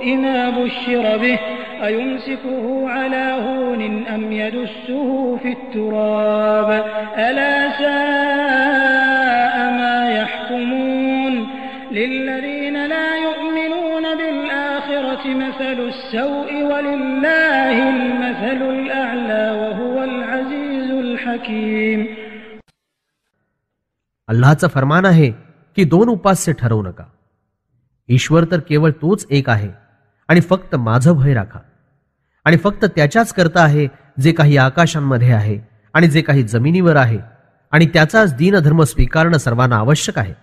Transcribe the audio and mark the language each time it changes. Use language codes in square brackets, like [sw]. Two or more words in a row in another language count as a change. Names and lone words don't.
[ar] ما بشر به أيمسكه على هون أم يدسه في التراب ألا ساء ما يحكمون للذين لا يؤمنون بالآخرة مثل السوء ولله المثل الأعلى وهو العزيز الحكيم. [mr] अल्लाहचा फरमान आहे की दोन उपास्य ठरवू नका. ईश्वर तर केवळ तोच एक आहे आणि फक्त माझं भय राखा आणि फक्त त्याच्याच करता आहे जे काही आकाशांमध्ये आहे आणि जे काही जमिनीवर आहे आणि त्याचाच दीनधर्म स्वीकारणं सर्वांना आवश्यक आहे.